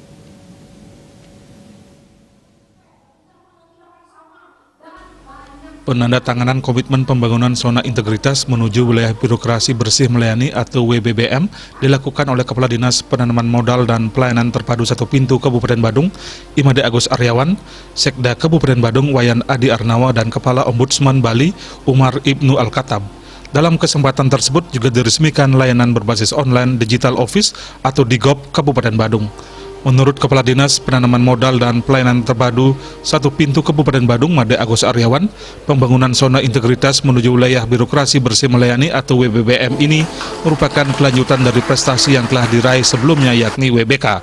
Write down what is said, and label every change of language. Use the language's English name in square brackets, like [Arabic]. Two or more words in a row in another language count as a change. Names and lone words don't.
[Indonesian] Penandatanganan komitmen pembangunan zona integritas menuju wilayah birokrasi bersih melayani atau WBBM dilakukan oleh Kepala Dinas Penanaman Modal dan Pelayanan Terpadu Satu Pintu Kabupaten Badung, Imade Agus Aryawan, Sekda Kabupaten Badung Wayan Adi Arnawa dan Kepala Ombudsman Bali Umar Ibnu Al-Khattab. Dalam kesempatan tersebut juga diresmikan layanan berbasis online Digital Office atau DIGOP Kabupaten Badung. Menurut Kepala Dinas Penanaman Modal dan Pelayanan Terpadu Satu Pintu Kabupaten Badung, Imade Agus Aryawan, pembangunan zona integritas menuju wilayah birokrasi bersih melayani atau WBBM ini merupakan kelanjutan dari prestasi yang telah diraih sebelumnya, yakni WBK.